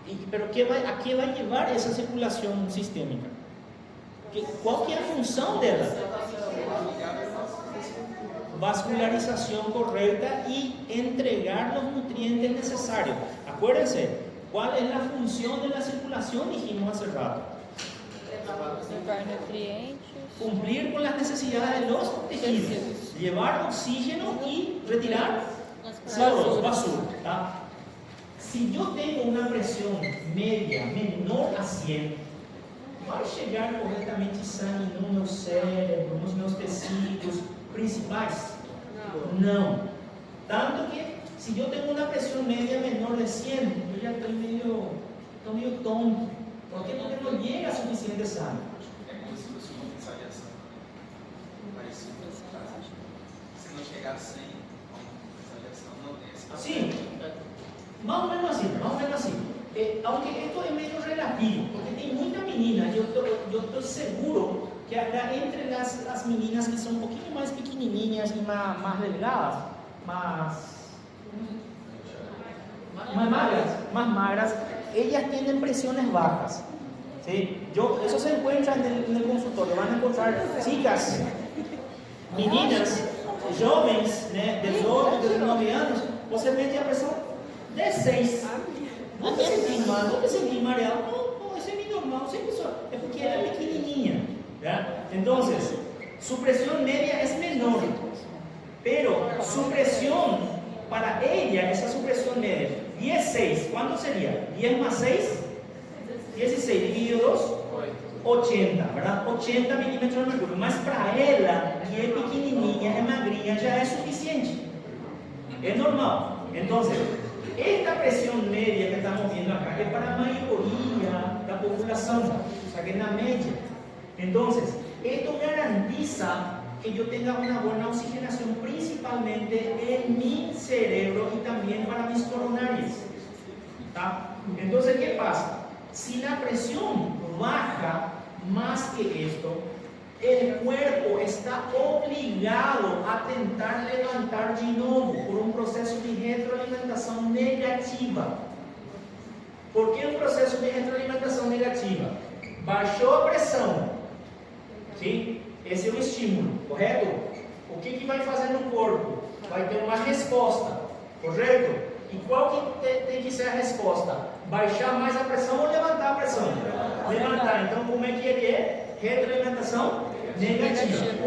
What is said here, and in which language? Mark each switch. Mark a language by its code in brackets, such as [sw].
[pt] Pero a que vai levar essa circulação sistêmica? Qual que é a função dela? [es] Vascularización correcta y entregar los nutrientes necesarios. Acuérdense, ¿cuál es la función de la circulación? Dijimos hace rato. [pt] Levar nutrientes. [es] Cumplir con las necesidades de los tejidos. Llevar oxígeno y retirar basura. [pt] ¿Tá? [es] Si yo tengo una presión media menor a 100, [pt] vai chegar corretamente sangue no meu cérebro, nos meus tecidos principais? Não. [es] Tanto que, si yo tengo una presión media menor de 100, yo ya estoy medio tonto. ¿Por qué? Porque no llega suficiente sangre. [pt] É como se fosse uma visualização parecida com esse caso. Se não chegar a 100, a visualização não desce. [es] Sí, más o menos así. Aunque esto es medio relativo, porque hay muchas meninas, yo estoy seguro que acá entre las meninas que son un poquito más pequenininhas y más delgadas, más magras, ellas tienen presiones bajas. ¿Sí? Eso se encuentra en el consultorio, van a encontrar chicas, meninas, jóvenes, de 18, 19 años, [pt] você mete a pressão de 6. Não te sentir mal, não te sentir mareado, não, isso é bem normal, é porque ela é pequenininha. [es] ¿Ya? Entonces, su presión media es menor, pero su presión para ella, esa es su presión media. 16, ¿cuánto sería? 10 más 6, 16 dividido 2, 80, ¿verdad? 80 milímetros de mercurio. Mas para ella, que es pequenininha, es magrinha, ya es suficiente. Es normal. Entonces, esta presión media que estamos viendo acá es para la mayoría de la población, o sea que es la media. Entonces, esto garantiza que yo tenga una buena oxigenación principalmente en mi cerebro y también para mis coronarias. ¿Tá? Entonces, ¿qué pasa? Si la presión baja más que esto, el cuerpo está obligado a tentar levantar de nuevo por un proceso de retroalimentación negativa. ¿Por qué un proceso de retroalimentación negativa? [pt] Baixou a pressão, ¿sí? Esse é o estímulo, correto? O que vai fazer no corpo? Vai ter uma resposta, correto? E qual que tem que ser a resposta? Baixar mais a pressão ou levantar a pressão? Levantar. Então, como é que ele é? Retroalimentação negativa.